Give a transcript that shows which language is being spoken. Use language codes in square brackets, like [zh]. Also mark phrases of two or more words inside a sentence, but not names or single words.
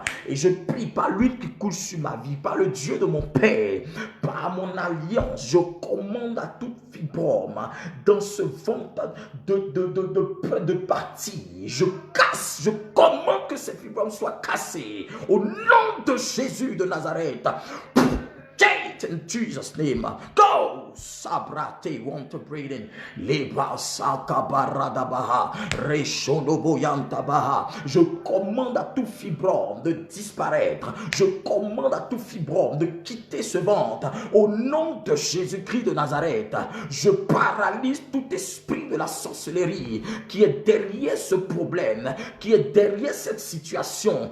[fr] Et je prie par l'huile qui coule sur ma vie, par le Dieu de mon Père, par mon alliance, je commande à toute fibrome dans ce ventre de partir. Je casse, je commande que ces fibromes soient cassés. Au nom de Jésus de Nazareth. [en] In Jesus' name, go! Sabrate, want to breathe in. Leba sakabaradabaha, reshonoboyantabaha. [fr] Je commande à tout fibrome de disparaître. Je commande à tout fibrome de quitter ce ventre. Au nom de Jésus-Christ de Nazareth, je paralyse tout esprit de la sorcellerie qui est derrière ce problème, qui est derrière cette situation.